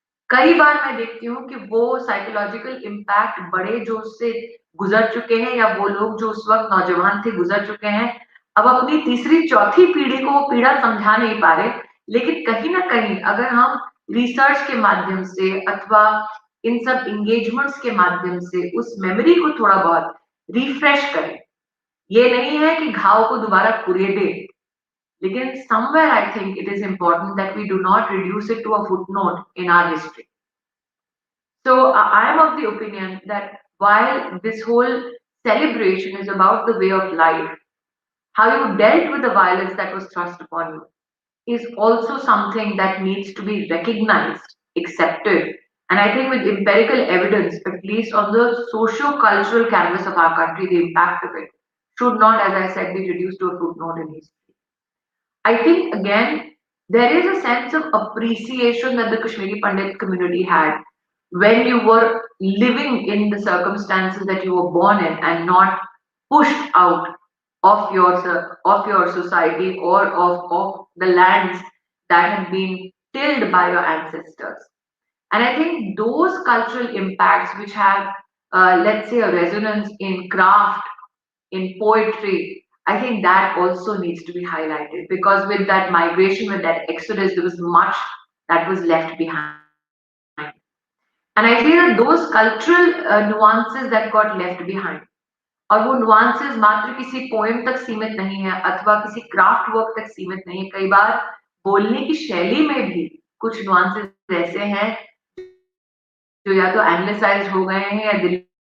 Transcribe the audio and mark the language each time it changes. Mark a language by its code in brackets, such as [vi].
[hi] कई बार मैं देखती हूँ कि वो साइकोलॉजिकल इम्पैक्ट बड़े जो उससे गुजर चुके हैं या वो लोग जो उस वक्त नौजवान थे गुजर चुके हैं अब अपनी तीसरी चौथी पीढ़ी को वो पीड़ा समझा नहीं पा रहे लेकिन कहीं ना कहीं अगर हम रिसर्च के माध्यम से अथवा इन सब इंगेजमेंट्स के माध्यम से उस मेमोरी को थोड़ा बहुत रिफ्रेश करें ये नहीं है कि घाव को दोबारा कुरेदे लेकिन [en] somewhere I think it is important that we do not reduce it to a footnote in our history. So I am of the opinion that while this whole celebration is about the way of life, how you dealt with the violence that was thrust upon you is also something that needs to be recognized, accepted, and I think with empirical evidence, at least on the socio-cultural canvas of our country, the impact of it should not, as I said, be reduced to a footnote in history. I think again, there is a sense of appreciation that the Kashmiri Pandit community had when you were living in the circumstances that you were born in and not pushed out of your society or of the lands that had been tilled by your ancestors. And I think those cultural impacts which have, let's say, a resonance in craft, in poetry, I think that also needs to be highlighted because with that migration, with that exodus, there was much that was left behind. And I feel that those cultural nuances that got left behind, [hi] और वो nuances मात्र किसी poem तक सीमित नहीं है अथवा किसी craft work तक सीमित नहीं है कई बार बोलने की शैली में भी कुछ nuances ऐसे हैं जो या तो anglicized हो गए हैं या दिल्ली